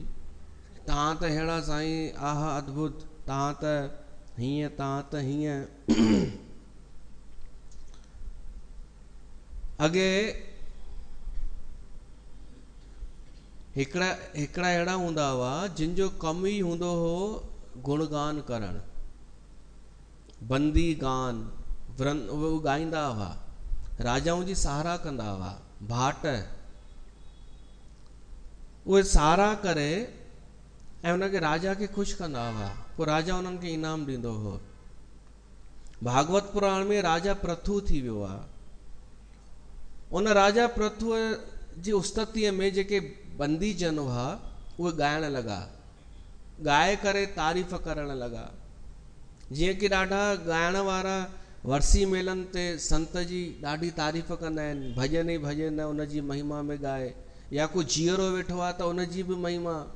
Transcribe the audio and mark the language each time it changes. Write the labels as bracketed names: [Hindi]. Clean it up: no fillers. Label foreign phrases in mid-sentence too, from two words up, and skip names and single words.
[Sindhi] तव्हां त अहिड़ा साईं, आह अद्भुत, तव्हां त हीअं, तव्हां त हीअं। अॻे हिकिड़ा अहिड़ा हूंदा हुआ जिन जो कमु ई हूंदो हो गुणगान करणु, बंदी गान, उहे ॻाईंदा हुआ, राजाउनि जी सहारा कंदा हुआ, भाट। उहे सहारा करे ऐं उनखे राजा खे ख़ुशि कंदा हुआ, पोइ राजा उन्हनि खे इनाम ॾींदो हो। भागवत पुराण में राजा प्रथु थी वियो आहे। उन राजा प्रथुअ जी उस्ततीअ में जेके बंदी जन हुआ, उहे ॻाइण लॻा, ॻाए करे तारीफ़ करण लॻा। जीअं कि ॾाढा ॻाइण वारा वरसी मेलनि ते संत जी ॾाढी तारीफ़ कंदा आहिनि, भॼन ई भॼन उन जी महिमा में ॻाए, या कोई जीअरो वेठो आहे त उन जी बि महिमा।